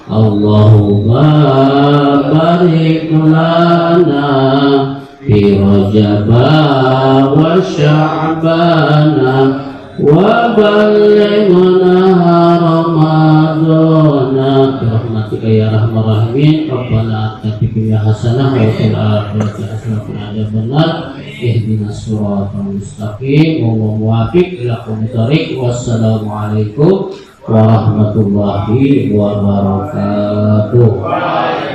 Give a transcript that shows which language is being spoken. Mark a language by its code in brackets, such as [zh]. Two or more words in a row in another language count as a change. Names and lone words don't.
[ar] اللهم بارك لنا في رجب رجبا وشعبان وبلغنا رمضان برحمتك يا أرحم الراحمين. ربنا آتنا في الدنيا حسنة وفي الآخرة حسنة وقنا عذاب النار. اهدنا الصراط المستقيم والموفق إلى أقوم الطريق. والسلام عليكم ورحمة الله وبركاته.